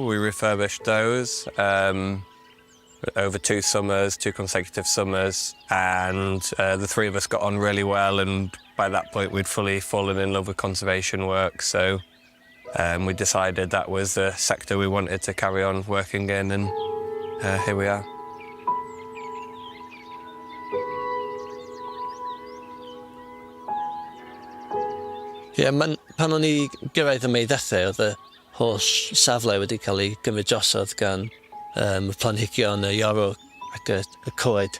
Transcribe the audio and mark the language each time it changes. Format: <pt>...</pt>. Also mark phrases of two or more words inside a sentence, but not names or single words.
<en>We refurbished those over 2 summers, 2 consecutive summers, and the 3 of us got on really well, and by that point we'd fully fallen in love with conservation work, so we decided that was the sector we wanted to carry on working in, and here we are.</en> <cy>Pan o'n i gyrraedd y Bethesda, oedd y holl safle wedi cael ei gymryd drosodd gan y planhigion, y Llewyrch ac y coed.</cy>